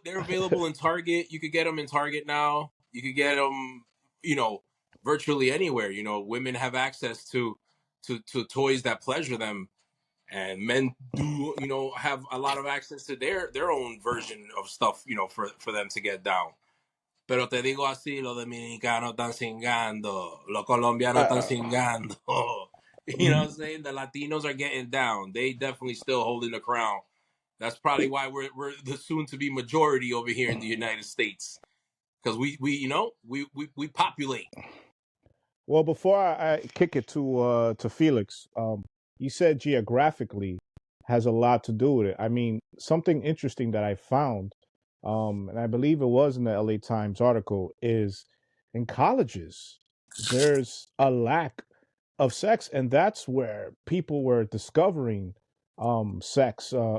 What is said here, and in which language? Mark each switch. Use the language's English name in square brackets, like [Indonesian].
[English] They're available in Target. You could get them in Target now. You could get them, you know, virtually anywhere. Women have access to toys that pleasure them, and men do, have a lot of access to their own version of stuff, for them to get down. [Spanish] Pero te digo así, los dominicanos están cingando, los colombianos están Uh, [English] cingando. You know what I'm saying? The Latinos are getting down. They definitely still holding the crown. That's probably why we're the soon to be majority over here in the United States, because we populate. well, before I kick it to Felix, you said geographically has a lot to do with it. I mean, something interesting that I found, and I believe it was in the LA Times article, is in colleges there's a lack of sex, and that's where people were discovering sex.